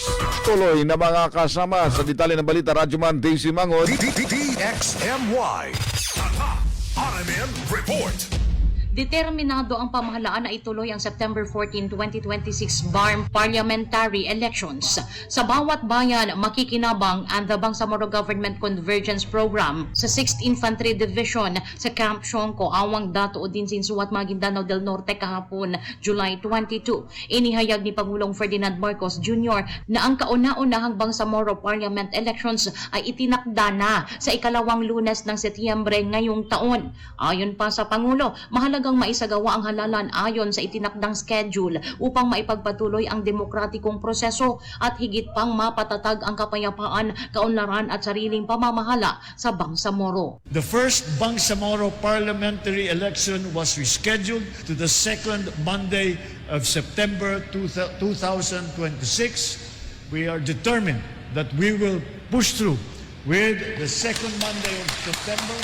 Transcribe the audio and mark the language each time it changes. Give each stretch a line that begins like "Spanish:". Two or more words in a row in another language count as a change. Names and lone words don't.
Filipino: Tuloy na mga kasama sa detalye ng balita. Radyoman Daisy Mangod. DXMY. RMN Report. Determinado ang pamahalaan na ituloy ang September 14, 2026 BARM Parliamentary Elections. Sa bawat bayan, makikinabang ang the Bangsamoro Government Convergence Program sa 6th Infantry Division sa Camp Shonko, Awang Dato, Udinsin, Suwat, Maguindanao del Norte kahapon, July 22. Inihayag ni Pangulong Ferdinand Marcos Jr. na ang kauna-unahang Bangsamoro Parliament Elections ay itinakda na sa ikalawang Lunes ng Setyembre ngayong taon. Ayon pa sa Pangulo, mahalagang maisagawa ang halalan ayon sa itinakdang schedule upang maipagpatuloy ang demokratikong proseso at higit pang mapatatag ang kapayapaan, kaunlaran at sariling pamamahala sa Bangsamoro.
English: The first Bangsamoro parliamentary election was rescheduled to the second Monday of September 2026. We are determined that we will push through with the second Monday of September.